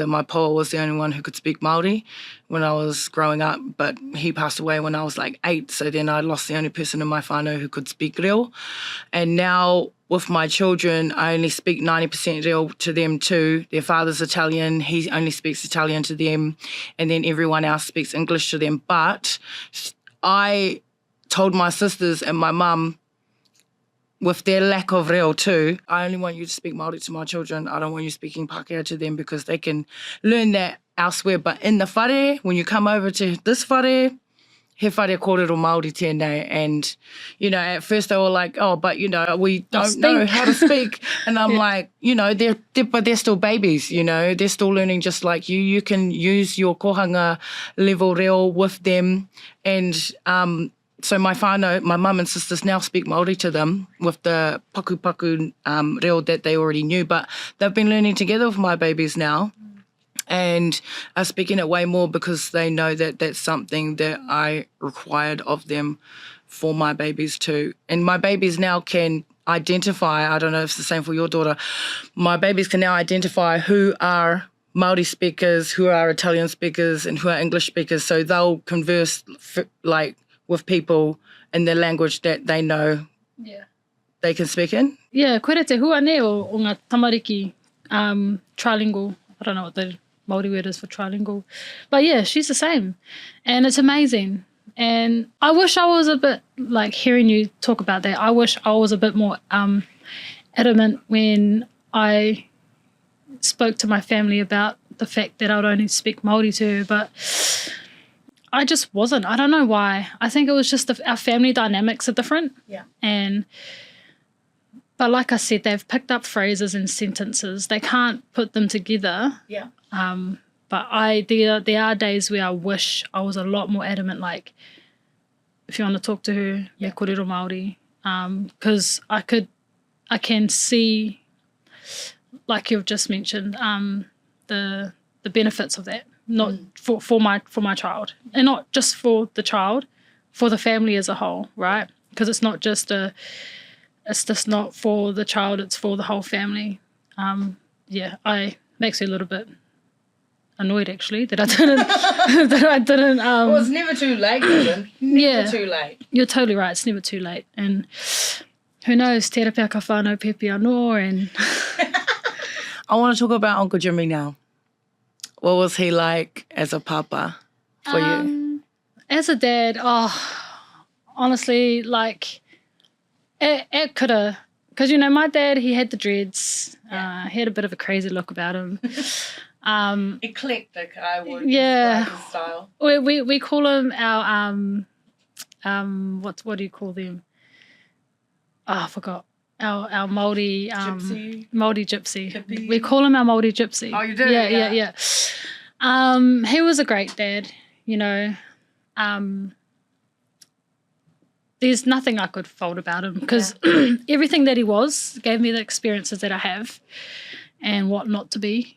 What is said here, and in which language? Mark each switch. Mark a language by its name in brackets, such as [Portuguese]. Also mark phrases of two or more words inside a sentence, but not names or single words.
[English] My poa was the only one who could speak Māori when I was growing up, but he passed away when I was like 8, so then I lost the only person in my whānau who could speak reo. And now with my children, I only speak 90% reo to them too. Their father's Italian, he only speaks Italian to them, and then everyone else speaks English to them. But I told my sisters and my mum, with their lack of reo too, I only want you to speak Māori to my children. I don't want you speaking Pākehā to them, because they can learn that elsewhere. But in the whare, when you come over to this whare, [Māori] he whare kōrero Māori tēnei. [English] And, you know, at first they were like, oh, but, you know, we don't know how to speak. And I'm like, you know, but they're still babies, you know. They're still learning just like you. You can use your kohanga level reo with them. And so my whānau, my mum and sisters now speak Māori to them with the [Māori] paku reo [English] that they already knew. But they've been learning together with my babies now. And are speaking it way more because they know that that's something that I required of them for my babies too. And my babies now can identify, I don't know if it's the same for your daughter, my babies can now identify who are Māori speakers, who are Italian speakers, and who are English speakers, so they'll converse with people in their language that they know they can speak in. Yeah, [Māori] koere te hua ne o ngā tamariki trilingual. [English] I don't know what the Māori word is for trilingual. But yeah, she's the same. And it's amazing. And I wish I was a bit, like hearing you talk about that, I wish I was a bit more adamant when I spoke to my family about the fact that I would only speak Māori to her, but I just wasn't. I don't know why. I think it was just our family dynamics are different. Yeah. But like I said, they've picked up phrases and sentences. They can't put them together. Yeah. But there are days where I wish I was a lot more adamant, like, if you want to talk to her, [Māori] me kōrero Māori. [English] Because I can see, like you've just mentioned, the benefits of that, not for my child, and not just for the child, for the family as a whole, right? Because it's just not for the child, it's for the whole family. Makes me a little bit annoyed actually that I didn't well, it's never too late, Dylan. Never too late. You're totally right, it's never too late. And who knows, [Māori] te rapea ka whānau pepe anō. [English] And I want to talk about Uncle Jimmy now. What was he like as a papa for you? As a dad, honestly, like, it could have, because, you know, my dad, he had the dreads. He had a bit of a crazy look about him. Eclectic, I would describe his style. We call him our, what do you call them? I forgot. Our Māori gypsy. Māori gypsy. Hippie. We call him our Māori gypsy. Oh, you do? Yeah. He was a great dad, you know. There's nothing I could fault about him because everything that he was gave me the experiences that I have and what not to be.